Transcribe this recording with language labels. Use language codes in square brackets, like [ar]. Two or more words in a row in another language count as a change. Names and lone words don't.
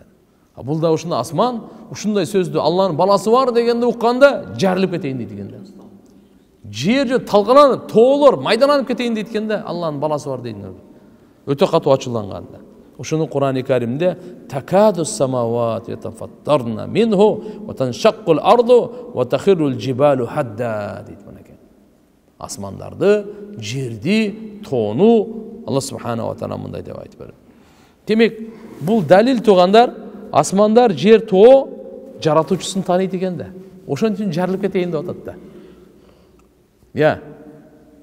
[ky] Бул да ушундай асман, ушундай сөздү Алланын баласы бар дегенди укканда жарылып кетейин дейт экен да. Жер талкаланып, тоолор майдаланып кетейин дейт экен да, Алланын баласы бар дейт. Өтө катуу ачууланганда. Ошону Кур'ан-ы Каримде [ar] تكاد السماوات يتفطرن منه وتنشق الأرض وتخر الجبال هدا [ky] дейт мынакей. Асмандарды, жерди, тоону Алла [ar] سبحانه وتعالى [ky] мындай деп айтып берет. Демек, бул далил тугандар, асмандар, жер, тоо жаратуучусун тааныйт экен да. Ошон үчүн жарылып кетейин деп атат да.